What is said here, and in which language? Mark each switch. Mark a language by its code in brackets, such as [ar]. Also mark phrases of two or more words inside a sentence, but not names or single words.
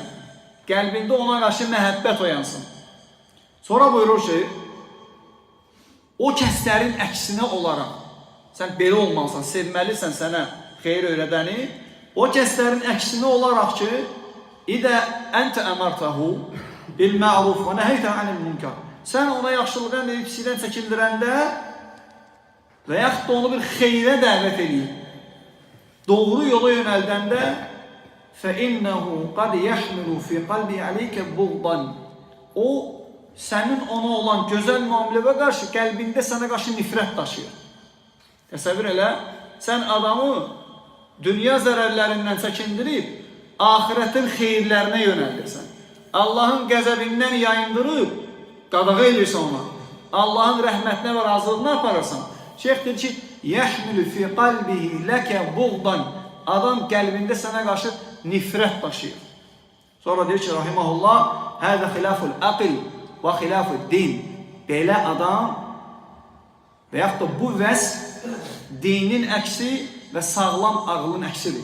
[az] Qəlbində ona qarşı məhəbbət oyansın. Sonra buyurur ki, o kəslərin əksinə olaraq, sən belə olmalısan, sevməlisən sənə xeyir öyrədəni, o kəslərin əksinə olaraq ki, [ar] إذا أنت أمرته بالمعروف ونهيته عن المنكر. [az] Sən ona yaxşılıq əmr edib pislikdən çəkindirəndə və yaxud da onu bir xeyrə dəvət edib, doğru yola yönəldəndə [ar] فَإِنَّهُ قَدْ يَحْمِلُ فِي قَلْبِ عَلَيْكَ بُغْضًا. [az] O, sənin ona olan gözəl müamiləyə qarşı qəlbində sənə qarşı nifrət daşıyır. Təsəvvür elə, sən adamı dünya zərərlərindən çəkindirib, ahirətin xeyirlərinə yönəldirsən. Allahın qəzəbindən yayındırıb, qadağa edirsən ona. Allahın rəhmətinə və razılığına aparırsan. Şeyh deyir ki, [ar] يَحْمِلُ فِي قَلْبِهِ لَكَ بُغْضًا. [az] Adam qəlbində sənə qarşı nifrət daşıyır. Sonra deyir ki, rahimahullah, [ar] هذا خلاف العقل وخلاف الدين. [az] Belə adam və yaxud da bu vəsf dinin əksi və sağlam ağlın əksidir.